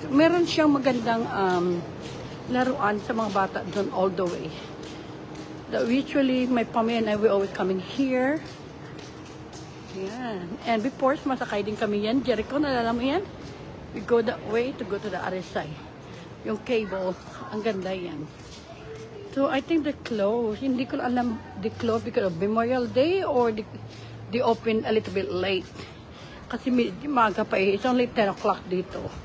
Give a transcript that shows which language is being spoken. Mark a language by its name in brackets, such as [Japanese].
[Filipino] Meron siyang magandang laruan sa mga bata doon [English] all the way. Usually, my family and I, we always coming here. Yan. [Filipino] And before, masakay din kami yan. Jericho, nalala mo yan? [English] We go that way to go to the other side. [Filipino] Yung cable, ang ganda yan. [English] So, I think they're closed. [Filipino] Hindi ko alam [English] they closed because of Memorial Day or they open a little bit late. [Filipino] Kasi medyo maaga pa eh. [English] It's only 10 o'clock [Filipino] dito.